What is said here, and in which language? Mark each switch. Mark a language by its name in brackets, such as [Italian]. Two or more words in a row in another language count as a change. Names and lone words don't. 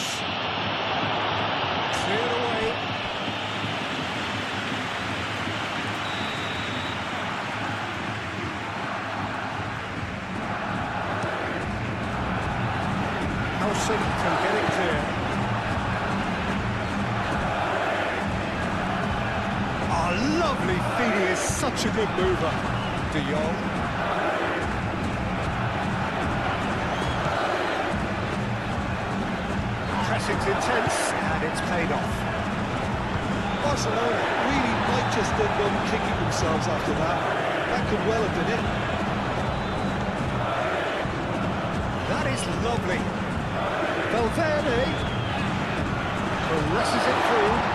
[English] Cleared away. Nelson can get it clear. Oh, lovely feed. He is such a good mover. De Jong. Pressing's intense, and it's paid off. Barcelona really might just end up kicking themselves after that. That could well have been it. That is lovely. Valverde caresses it through.